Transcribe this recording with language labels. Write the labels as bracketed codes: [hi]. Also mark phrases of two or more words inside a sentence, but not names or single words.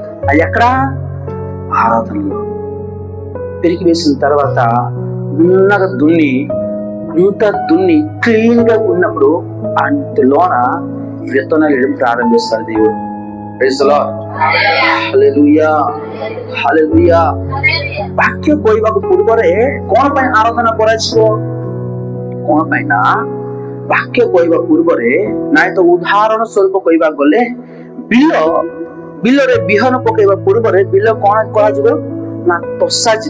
[te] అది ఎక్కడా? ఆరాధనలో. పెరిగి వేసిన తర్వాత ఉన్నగా దున్ని, అంతా దున్ని క్లీన్ గా ఉన్నప్పుడు అంతలోన విత్తనాలు వేయడం ప్రారంభిస్తారు దేవుడు. [en] Praise the Lord. Hallelujah, Hallelujah. [or] वाक्य କହିବାକୁ ପୂର୍ବରେ କଣ ପାଇଁ ଆରାଧନା କରାଯିବ? କଣ ପାଇଁ ନା ବାକ୍ୟ କହିବା ପୂର୍ବରେ ନାଇଁ ତ ଉଦାହରଣ ସ୍ୱରୂପ କହିବାକୁ ଗଲେ ବିଲରେ ବିହନ ପକେଇବା ପୂର୍ବରେ ବିଲ କଣ କରାଯିବ ନା ତଷା ଯିବ।